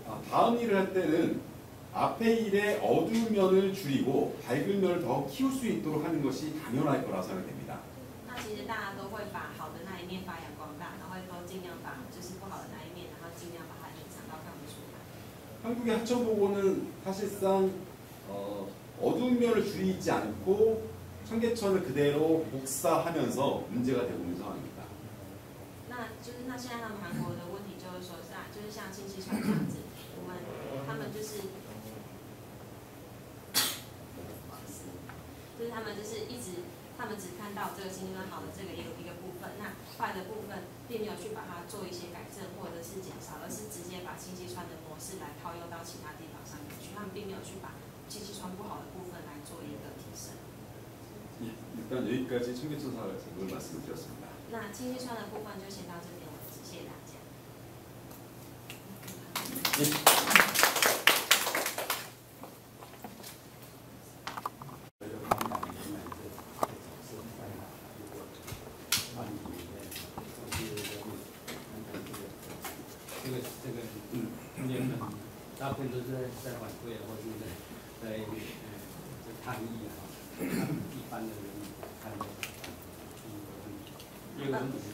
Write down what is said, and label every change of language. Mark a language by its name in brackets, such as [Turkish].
[Korean] 다음 일을 할 때는 앞에 일의 어두운 면을 줄이고 밝은 면을 더 키울 수 있도록 하는 것이 당연할 거라 생각됩니다. [Chinese] 那其实大家都会把好的那一面发扬光大，然后都尽量把就是不好的那一面，然后尽量把它隐藏到看不出来。 [Korean] 한국의 하천보고는 사실상 어두운 면을 줄이지 않고 청계천을 그대로 복사하면서 문제가 되고 있는 상황입니다. [Chinese] 那现在他们韩国的问题就是说，就是像清溪川这样子，他们就是他们就是他们只看到这个清溪川好的这个一个部分，那坏的部分并没有去把它做一些改正或者是减少，而是直接把清溪川的模式来套用到其他地方上面去，他们并没有去把清溪川不好的部分来做一个提升。 [Korean] 일단 여기까지 청계천 사를 말씀을 드렸습니다. [Chinese] 那清溪川的部分就先到这边为止，谢谢大家。这个中间的大部分都是在反馈啊，或者是在抗议啊，一般的人看的出一个问题。